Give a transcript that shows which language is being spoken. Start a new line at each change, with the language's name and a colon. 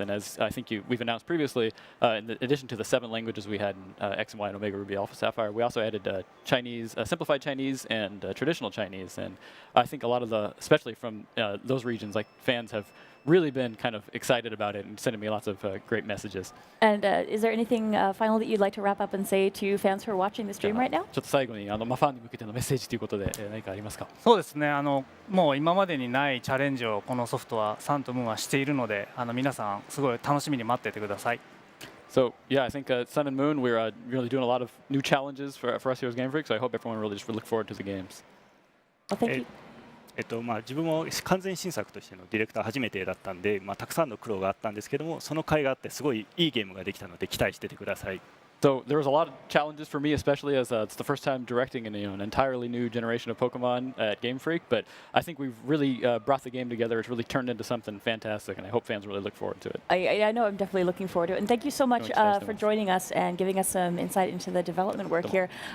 English: And as I think we've announced previously, in addition to the 7 languages we had in X and Y and Omega Ruby Alpha Sapphire, we also added Chinese, simplified Chinese, and traditional Chinese. And I think a lot of especially from those regions, like fans have really been kind of excited about it and sending me lots of great messages. And is there anything final that you'd like to wrap up and say to fans who are watching the stream right now?
Japanese: ちょっと最後にまあファンに向けてのメッセージということで何かありますか。そうですね、もう今までにないチャレンジをこのソフトはサンとムーンはしているので、皆さんすごい楽しみに待っていてください。
English: So yeah, I think Sun and Moon, we're really doing a lot of new challenges for us here as Game Freak. So I hope everyone really just look forward to the games. Well, thank you.
Japanese: まあ、自分も完全新作としてのディレクター初めてだったんで、まあ、たくさんの苦労があったんですけども、その甲斐があってすごいいいゲームができたので期待しててください。
English: So there was a lot of challenges for me, especially as it's the first time directing an entirely new generation of Pokemon at Game Freak. But I think we've really brought the game together. It's really turned into something fantastic, and I hope fans really look forward to it. I know I'm definitely looking forward to it. And thank you so much for joining us and giving us some insight into the development work here.